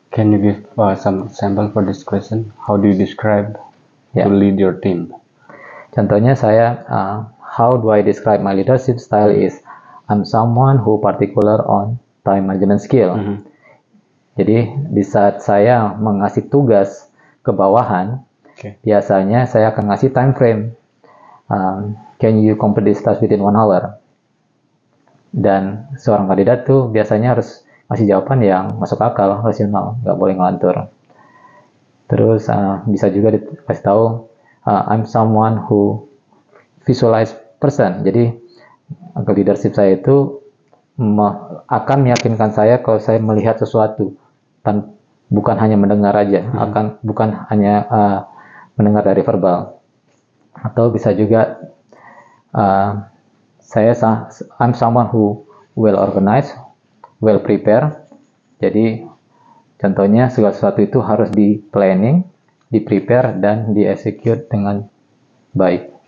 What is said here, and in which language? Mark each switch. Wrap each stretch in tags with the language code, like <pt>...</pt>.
<en>Can you give some sample for this question? How do you describe to lead your team?</en> <id>Contohnya saya,</id> <en>how do I describe my leadership style is, I'm someone who particular on time management skill.</en> <id>Jadi di saat saya mengasih tugas ke bawahan, biasanya saya akan ngasih time frame.</id> <en>Can you complete this task within 1 hour?</en> <id>Dan seorang kandidat tuh biasanya harus ngasih jawaban yang masuk akal, rasional, nggak boleh ngelantur. Terus bisa juga dikasih tahu,</id> <en>I'm someone who visualize person.</en> <id>Jadi leadership saya itu akan meyakinkan saya kalau saya melihat sesuatu, bukan hanya mendengar aja, bukan hanya mendengar dari verbal. Atau bisa juga</id> <en>I'm someone who well organized, well prepared.</en> <id>Jadi contohnya segala sesuatu itu harus di planning, di prepare, dan di execute dengan baik.</id>